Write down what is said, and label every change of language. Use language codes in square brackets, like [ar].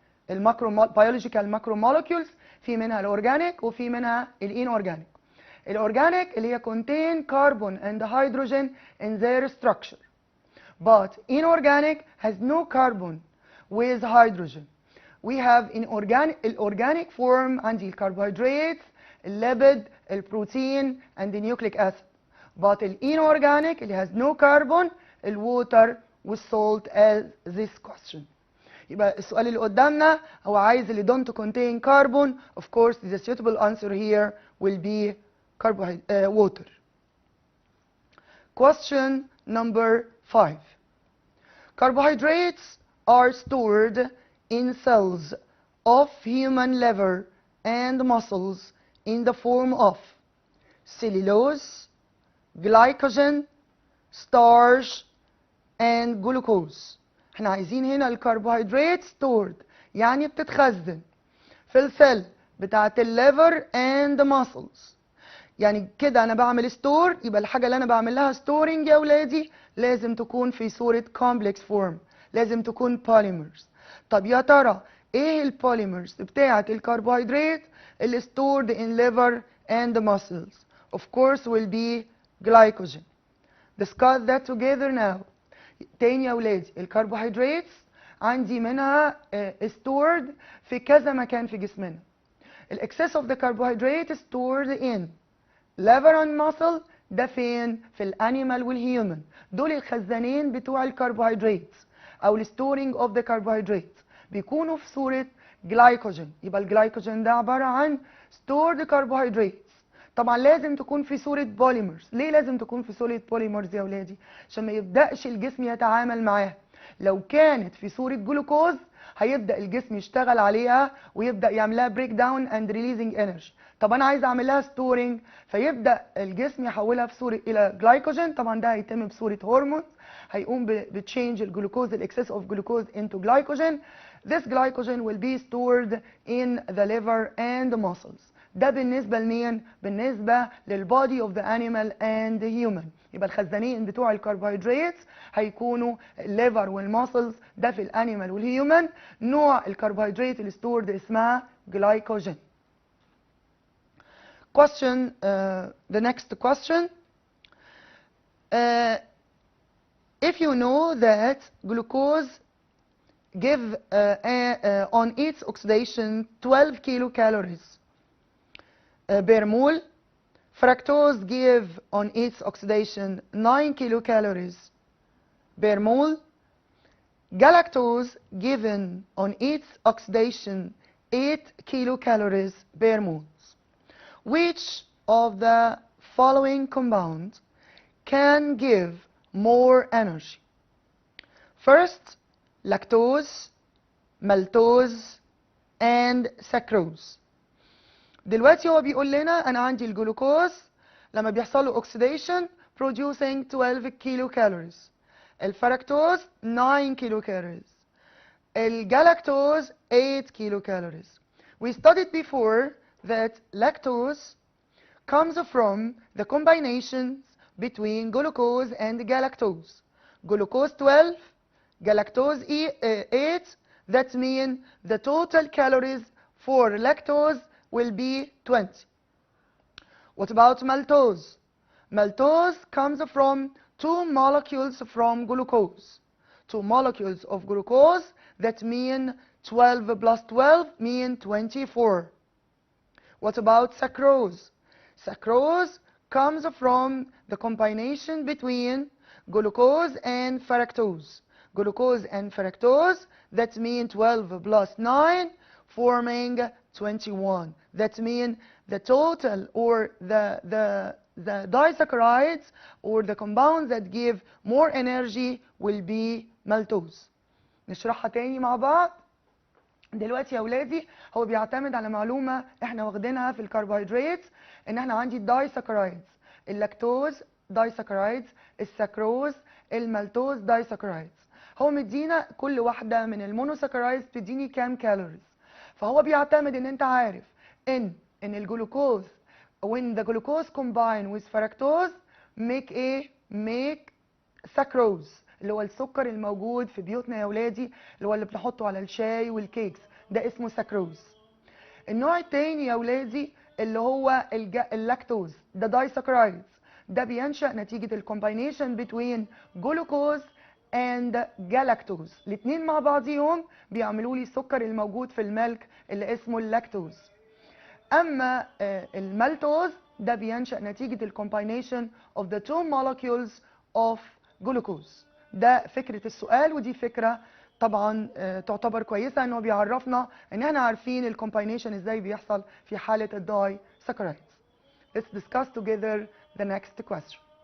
[ar] البيولوجيكال ماكرو مولكيولز في منها الاورجانيك وفي منها الانورجانيك. الاورجانيك اللي هي [en] contain carbon and hydrogen in their structure, but inorganic has no carbon with hydrogen. We have in organic form [ar] عندي الكربوهيدرات، الليبيد، البروتين [en] and the nucleic acid. But inorganic اللي has no carbon الwater والsalt as this question. [ar] يبقى السؤال اللي قدامنا هو عايز اللي [en] don't contain carbon. Of course, the suitable answer here will be water. Question number 5. Carbohydrates are stored in cells of human liver and muscles in the form of cellulose, glycogen, starch, and glucose. [ar] احنا عايزين هنا الكربوهيدرات stored يعني بتتخزن في السيل بتاعت الليفر [en] and muscles. [ar] يعني كده انا بعمل ستور، يبقى الحاجه اللي انا بعمل لها ستورنج يا اولادي لازم تكون في صوره [en] complex form، [ar] لازم تكون polymers. طب يا ترى ايه البوليمرز بتاعت الكربوهيدرات اللي [en] stored in liver and muscles؟ Of course will be glycogen. Discuss that together now. [ar] تاني يا اولادي الكربوهيدرات عندي منها stored في كذا مكان في جسمنا. [en] excess of the carbohydrate stored in liver and muscle [ar] ده فين؟ في الانيمال والهيومن. دول الخزانين بتوع الكربوهيدرات او الستورنج اوف ذا كربوهيدرات، بيكونوا في صوره جلايكوجين. يبقى الجلايكوجين ده عباره عن ستورد كربوهيدرات. طبعا لازم تكون في صوره بوليمرز. ليه لازم تكون في صوره بوليمرز يا اولادي؟ عشان ما يبداش الجسم يتعامل معاها. لو كانت في صوره جلوكوز هيبدا الجسم يشتغل عليها ويبدا يعملها بريك داون اند ريليزنج انرجي. طب انا عايز اعمل لها ستورنج، فيبدا الجسم يحولها في صوره الى جلايكوجين. طبعا ده هيتم بصوره هرمون هيقوم بتشينج الجلوكوز الاكسس اوف جلوكوز [en] into glycogen. This glycogen will be stored in the liver and the muscles. [ar] ده بالنسبه لمين؟ بالنسبه للبودي اوف ذا [en] animal and the human. [ar] يبقى الخزانين بتوع الكربوهيدرات هيكونوا الليفر والماسلز، ده في الانيمال والهيومن. نوع الكربوهيدرات اللي ستورد اسمها جلايكوجين. [en] Question, the next question. If you know that glucose give on its oxidation 12 kilocalories per mole, fructose give on its oxidation 9 kilocalories per mole, galactose given on its oxidation 8 kilocalories per mole. Which of the following compounds can give more energy? First, lactose, maltose and sucrose. [ar] دلوقتي هو بيقول لنا انا عندي الجلوكوز لما بيحصل له [en] oxidation producing 12 kilocalories، [ar] الفركتوز 9 kilocalories، الجلاكتوز 8 kilocalories. [en] We studied before that lactose comes from the combinations between glucose and galactose. Glucose 12, galactose 8, that means the total calories for lactose will be 20. What about maltose? Maltose comes from two molecules from glucose. Two molecules of glucose, that mean 12 plus 12 mean 24. What about sucrose? Sucrose comes from the combination between glucose and fructose. Glucose and fructose, that means 12 plus 9 forming 21. That means the total or the disaccharides or the compounds that give more energy will be maltose. [ar] نشرحها تاني مع بعض. دلوقتي يا اولادي هو بيعتمد على معلومه احنا واخدينها في الكربوهيدرات، ان احنا عندي الدايساكرايدز، اللاكتوز دايساكرايدز، السكروز، المالتوز دايساكرايدز. هو مدينا كل واحده من المونوساكرايدز بتديني كام كالوريز. فهو بيعتمد ان انت عارف ان الجلوكوز [en] when the glucose combine with fructose make sucrose، [ar] اللي هو السكر الموجود في بيوتنا يا ولادي، اللي هو اللي بنحطه على الشاي والكيكس، ده اسمه سكروز. النوع التاني يا ولادي اللي هو اللاكتوز، ده دايساكرايدز، ده بينشأ نتيجة الكومباينيشن بين جلوكوز اند جلاكتوز. الاثنين مع بعضيهم بيعملوا لي السكر الموجود في الملك اللي اسمه اللاكتوز. اما المالتوز ده بينشأ نتيجة الكومباينيشن [en] of the two molecules of glucose. [ar] ده فكرة السؤال، ودي فكرة طبعا تعتبر كويسة، انه بيعرفنا ان احنا عارفين الكومباينيشن ازاي بيحصل في حالة الداي ساكرايدز. [en] Let's discuss together the next question.